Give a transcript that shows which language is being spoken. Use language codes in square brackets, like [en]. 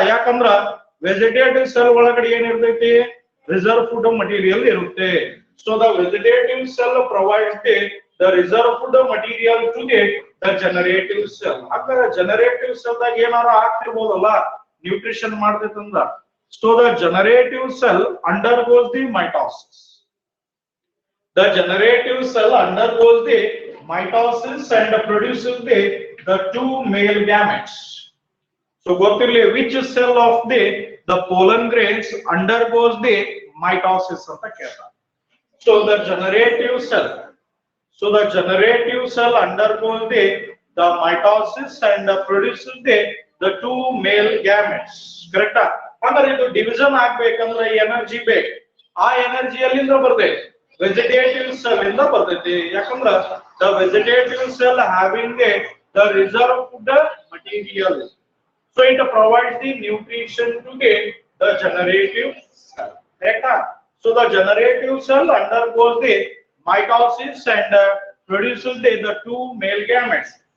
[kn] ಯಾಕಂದ್ರ vegetative cell ಒಳಗಡೆ ಏನಿರ್ತೈತಿ? [en] Reserve food material ಇರುತ್ತೆ. So the vegetative cell provides the reserve food material to the generative cell. [kn] ಹಾಗಾದ್ರೆ generative cell ದಾಗ ಏನಾರ ಆಗ್ತಿರ್ಬೋದಲ್ಲ nutrition ಮಾಡ್ತೈತಂದ್ರ. [en] So the generative cell undergoes the mitosis. The generative cell undergoes the mitosis and produces the two male gametes. So ಗೊತ್ತಿರಲಿ which cell of the pollen grains undergoes the mitosis [kn] ಅಂತ ಕೇಳ್ತಾರೆ. [en] So the generative cell. So the generative cell undergoes the mitosis and produces the two male gametes. Correct? [kn] ಅಂದ್ರೆ ಇದು division ಆಗ್ಬೇಕಂದ್ರೆ energy ಬೇಕು. ಆ energy ಎಲ್ಲಿಂದ ಬರ್ತೈತಿ? ವೆಜಿಟೇಟಿವ್ ಸೆಲ್ ಇಂದ ಬರ್ತೈತಿ. [en] ಯಾಕಂದ್ರೆ the vegetative cell having the reserve food material, so it provides the nutrition to the generative cell. Correct? So the generative cell undergoes the mitosis and produces the two male gametes.